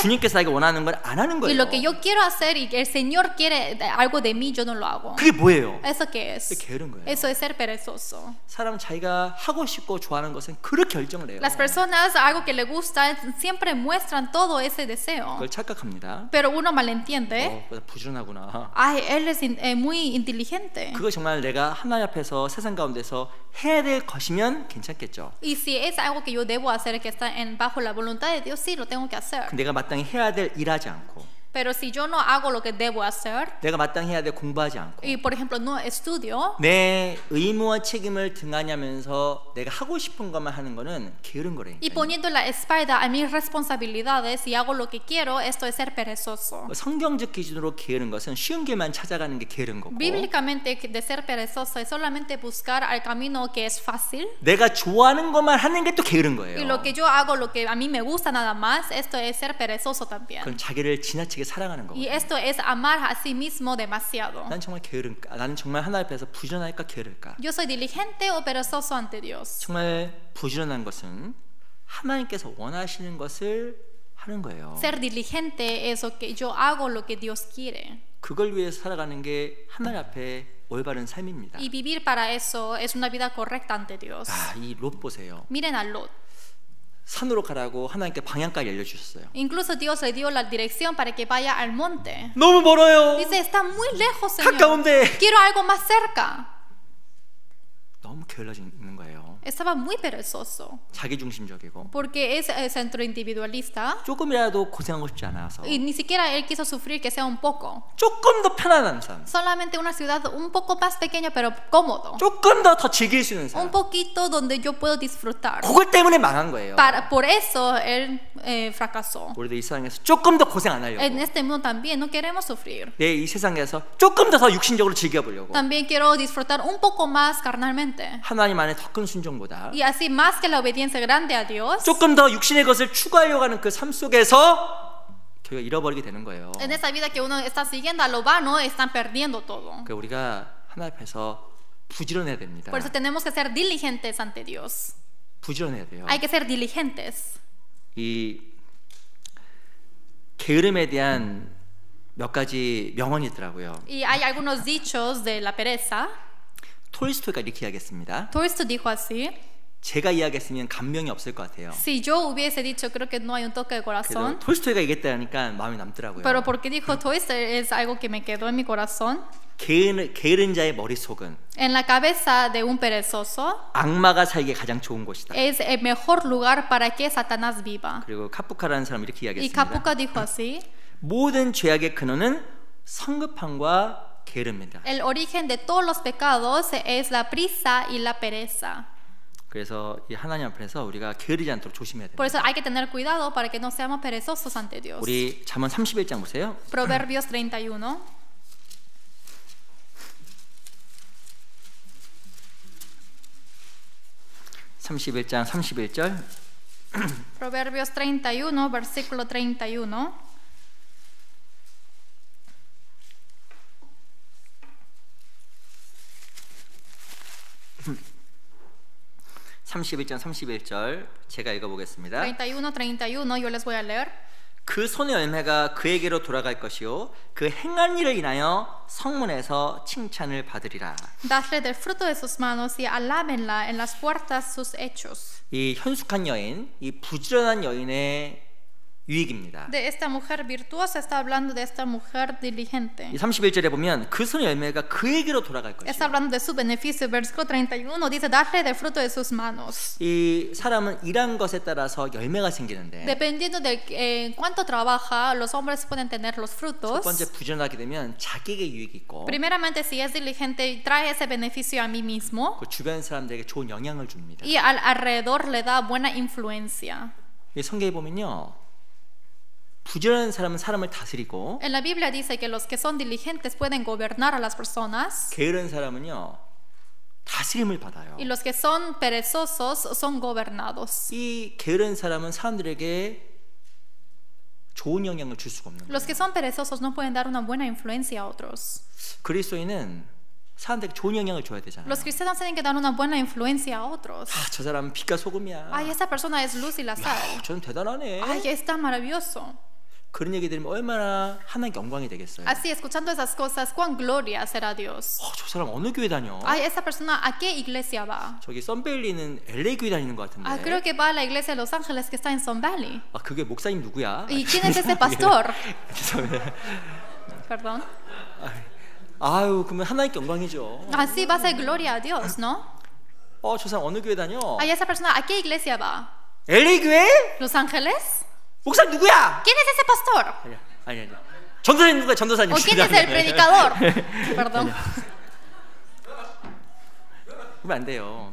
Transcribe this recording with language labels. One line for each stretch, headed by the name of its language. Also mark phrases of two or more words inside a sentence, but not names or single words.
Korean: 주님께서 자기가 원하는 걸 안 하는
Spanish: Y
Korean: 거예요.
Spanish: lo que yo quiero hacer y que el Señor quiere algo de mí, yo no lo hago.
Korean: 그게 뭐예요?
Spanish: ¿Eso qué es?
Korean: 그게 게으른 거예요.
Spanish: Eso es ser perezoso.
Korean: 사람은 자기가 하고 싶고 좋아하는 것은 그렇게 열정을 내요.
Spanish: Las personas, algo que le gusta, siempre muestran todo ese deseo.
Korean: 그걸 착각합니다.
Spanish: Pero uno malentiende.
Korean: 나 부지런하구나.
Spanish: Ay, él es muy inteligente.
Korean: 그거 정말 내가 하나님 앞에서 세상 가운데서 해야 될 것이면 괜찮겠죠.
Spanish: Y si es algo que yo debo hacer, que está bajo la voluntad de Dios, sí, lo tengo que hacer.
Korean: 내가 마땅히 해야 될 일하지 않고
Spanish: Pero si yo no hago lo que debo hacer,
Korean: 내가 마땅히 해야 될 공부하지 않고
Spanish: y por ejemplo no estudio,
Korean: 내 의무와 책임을 등한하면서 내가 하고 싶은 것만 하는 거는 게으른 거래요.
Spanish: y poniendo la espalda a mis responsabilidades y hago lo que quiero, esto es ser perezoso.
Korean: 성경적 기준으로 게으른 것은 쉬운 길만 찾아가는 게 게으른 거고
Spanish: Bíblicamente, de ser perezoso es solamente buscar el camino que es fácil.
Korean: 내가 좋아하는 것만 하는 게 또 게으른
Spanish: Y
Korean: 거예요.
Spanish: lo que yo hago, lo que a mí me gusta nada más, esto es ser perezoso también.
Korean: 그건 자기를 지나치게 사랑하는 거고.
Spanish: Y esto es amar a sí mismo demasiado.
Korean: 난 정말 게으른가? 나는 정말 하나님 앞에서 부지런할까 게으를까?
Spanish: Yo soy diligente o perezoso ante Dios.
Korean: 정말 부지런한 것은 하나님께서 원하시는 것을 하는 거예요.
Spanish: Ser diligente es lo que yo hago lo que Dios quiere.
Korean: 그걸 위해서 살아가는 게 하나님 앞에 올바른 삶입니다.
Spanish: Y vivir para eso es una vida correcta ante Dios.
Korean: 아, 이 롯 보세요.
Spanish: Miren a Lot.
Korean: 산으로 가라고 하나님께 방향까지 알려주셨어요.
Spanish: Incluso Dios le dio la dirección para que vaya al monte.
Korean: 너무 멀어요.
Spanish: Dice, está muy lejos, Señor.
Korean: 가까운데
Spanish: Quiero algo más cerca.
Korean: 너무 게을러지는 거예요.
Spanish: Estaba muy perezoso.
Korean: 자기중심적이고
Spanish: Porque es centro individualista.
Korean: 조금이라도 고생하고 싶지 않아서
Spanish: Y ni siquiera él quiso sufrir que sea un poco.
Korean: 조금 더 편안한 삶,
Spanish: Solamente una ciudad un poco más pequeña pero cómodo.
Korean: 조금 더 즐길 수 있는
Spanish: Un
Korean: 삶.
Spanish: poquito donde yo puedo disfrutar.
Korean: 그것 때문에 망한 거예요.
Spanish: Por eso él fracasó.
Korean: 우리도 이 세상에서 조금 더 고생 안 하려고.
Spanish: En este mundo también no queremos sufrir.
Korean: 내 이 세상에서 조금 더 육신적으로 즐겨보려고.
Spanish: También quiero disfrutar un poco más carnalmente.
Korean: 하나님 안에 더 큰 순종보다
Spanish: Y así más que la obediencia grande a Dios,
Korean: 조금 더 육신의 것을 추구하려고 하는 그 삶 속에서 저희가 잃어버리게 되는 거예요.
Spanish: en esa vida que uno está siguiendo a lo vano, están perdiendo todo.
Korean: 그러니까 우리가 하나님 앞에서 부지런해야 됩니다.
Spanish: Por eso tenemos que ser diligentes ante Dios.
Korean: 부지런해야 돼요.
Spanish: Hay que ser diligentes.
Korean: 이 게으름에 대한 몇 가지 명언이 있더라고요.
Spanish: Y hay algunos dichos de la pereza.
Korean: 톨스토이가 이렇게 이야기했습니다.
Spanish: Tolstoy dijo así:
Korean: 제가 이야기했으면 감명이 없을 것 같아요.
Spanish: si yo hubiese dicho, creo que no hay un toque de
Korean: 그래도
Spanish: corazón.
Korean: 톨스토이가 얘기했다니까 마음이 남더라고요.
Spanish: Pero porque dijo Tolstoy es algo que me quedó en mi corazón.
Korean: 게으른 자의 머릿속은
Spanish: En la cabeza de un perezoso
Korean: 악마가 살기에 가장 좋은 곳이다.
Spanish: es el mejor lugar para que Satanás viva.
Korean: 그리고 카프카라는 사람 이렇게
Spanish: Y
Korean: 이야기했습니다.
Spanish: Kafka dijo así:
Korean: 모든 죄악의 근원은 성급함과 게으름입니다.
Spanish: el origen de todos los pecados es la prisa y la pereza.
Korean: 그래서 이 하나님 앞에서 우리가 게으르지 않도록 조심해야
Spanish: Por
Korean: 됩니다.
Spanish: eso hay que tener cuidado para que no seamos perezosos ante Dios.
Korean: 우리 잠언 31장 보세요.
Spanish: Proverbios 31.
Korean: (31장) 31절
Spanish: Proverbios 31, versículo 31.
Korean: 31장 31절 제가 읽어보겠습니다.
Spanish: 31, 31, yo les voy a leer.
Korean: 그 손의 열매가 그에게로 돌아갈 것이요 그 행한 일을 인하여 성문에서 칭찬을 받으리라.
Spanish: Dadle del fruto de sus manos y alábenla en las puertas sus hechos.
Korean: 이 현숙한 여인, 이 부지런한 여인의 유익입니다.
Spanish: De esta mujer virtuosa está hablando de esta mujer diligente.
Korean: 이 31절에 보면 그 손의 열매가 그에게로 돌아갈
Spanish: Está
Korean: 것이요.
Spanish: hablando de su beneficio. Versículo 31 dice: darle del fruto de sus manos.
Korean: 이 사람은 일한 것에 따라서 열매가 생기는데
Spanish: Dependiendo de cuánto trabaja, los hombres pueden tener los
Korean: 첫
Spanish: frutos.
Korean: 번째 부지런하게 되면 자기에게 유익이 있고
Spanish: Primeramente, si es diligente, trae ese beneficio a mí mismo
Korean: 그 주변 사람들에게 좋은 영향을 줍니다.
Spanish: y alrededor le da buena influencia.
Korean: 이 성경에 보면요. 부지런한 사람은 사람을 다스리고
Spanish: En la Biblia dice que los que son diligentes pueden gobernar a las personas
Korean: 게으른 사람은요. 다스림을 받아요.
Spanish: y los que son perezosos son gobernados.
Korean: 이 게으른 사람은 사람들에게 좋은 영향을 줄 수가 없는
Spanish: Los que
Korean: 거예요.
Spanish: son perezosos no pueden dar una buena influencia a otros.
Korean: 그리스도인은 사람들에게 좋은 영향을 줘야 되잖아요.
Spanish: Los cristianos tienen que dar una buena influencia a otros.
Korean: 아, 저 사람은 빛과 소금이야.
Spanish: Ay, esta persona es luz y la sal.
Korean: 저는 대단하네.
Spanish: Ay, es tan maravilloso.
Korean: 그런 얘기 들으면 얼마나 하나님께 영광이 되겠어요.
Spanish: Así, escuchando esas cosas, cuán gloria será Dios.
Korean: 저 사람 어느 교회 다녀?
Spanish: Ay, esta persona, ¿a qué iglesia va?
Korean: 저기 썬베일리는 LA 교회 다니는 것 같은데.
Spanish: Ah, creo que va a la iglesia de Los Ángeles que está en Sun Valley.
Korean: 아, 그게 목사님 누구야?
Spanish: ¿Y quién es ese pastor?
Korean: 죄송합니다.
Spanish: Perdón.
Korean: 아유, 그러면 하나님께 영광이죠.
Spanish: Así va a ser gloria a Dios, ¿no?
Korean: 저 사람 어느 교회 다녀?
Spanish: Ay, esa persona, ¿a qué iglesia va?
Korean: LA 교회?
Spanish: ¿Los Ángeles?
Korean: 목사님 누구야?
Spanish: ¿Quién es ese pastor?
Korean: 아니. 전도사님 누구야? 전도사님.
Spanish: ¿O quién es el predicador? Perdón.
Korean: 그러면 안 돼요.